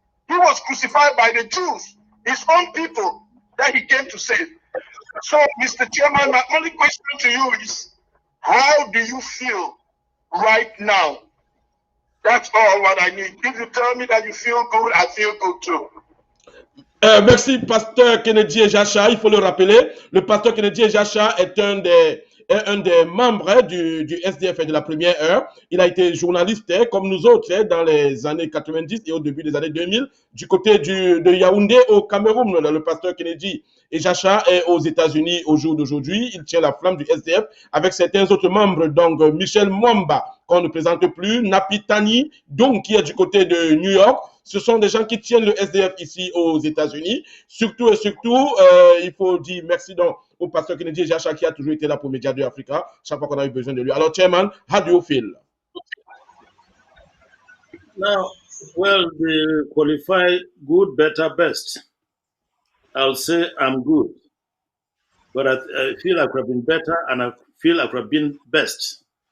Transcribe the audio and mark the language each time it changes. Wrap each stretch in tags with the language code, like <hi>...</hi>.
<en>He was crucified by the Jews, his own people that he came to save. So, Mr. Chairman, my only question to you is, how do you feel right now? That's all what I need. If you tell me that you feel good, I feel good too.</en> <fr>Merci, Pasteur Kennedy Ejacha. Il faut le rappeler, le Pasteur Kennedy Ejacha est un des membres du SDF de la première heure. Il a été journaliste comme nous autres dans les années 90 et au début des années 2000 du côté de Yaoundé au Cameroun. Le Pasteur Kennedy Ejacha est aux États-Unis au jour d'aujourd'hui. Il tient la flamme du SDF avec certains autres membres, donc Michel Mwamba, qu'on ne présente plus, Napi Tani, donc qui est du côté de New York. Ce sont des gens qui tiennent le SDF ici aux États-Unis. Surtout et surtout, il faut dire merci donc au pasteur Kennedy Ejacha qui a toujours été là pour MEDIA2AFRICA chaque fois qu'on a eu besoin de lui.</fr> <en>Alors, Chairman, how do you feel? Now, well, they qualify good, better, best. I'll say I'm good. But I feel I could have been better and I feel I could have been best.</en>